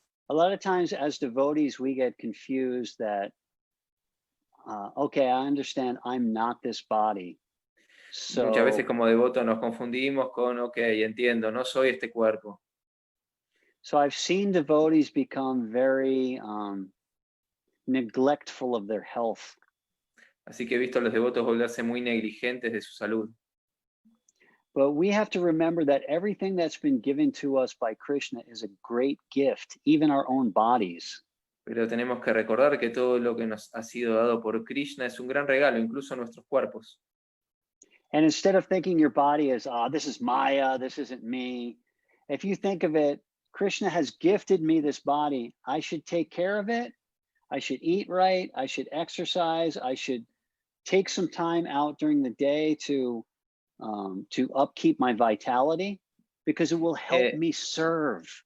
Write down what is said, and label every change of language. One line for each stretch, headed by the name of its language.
English: A lot of times as devotees, we get confused that, okay, I understand I'm not this body. So,
Spanish: muchas veces como devotos nos confundimos con, ok, entiendo, no soy este cuerpo.
English: So I've seen devotees become very neglectful of their health.
Spanish: Así que he visto a los devotos volverse muy negligentes de su salud.
English: But we have to remember that everything that's been given to us by Krishna is a great gift, even our own bodies.
Spanish: Pero tenemos que recordar que todo lo que nos ha sido dado por Krishna es un gran regalo, incluso nuestros cuerpos.
English: And instead of thinking your body is, this is Maya, this isn't me, if you think of it, Krishna has gifted me this body. I should take care of it. I should eat right. I should exercise. I should take some time out during the day to upkeep my vitality, because it will help me serve.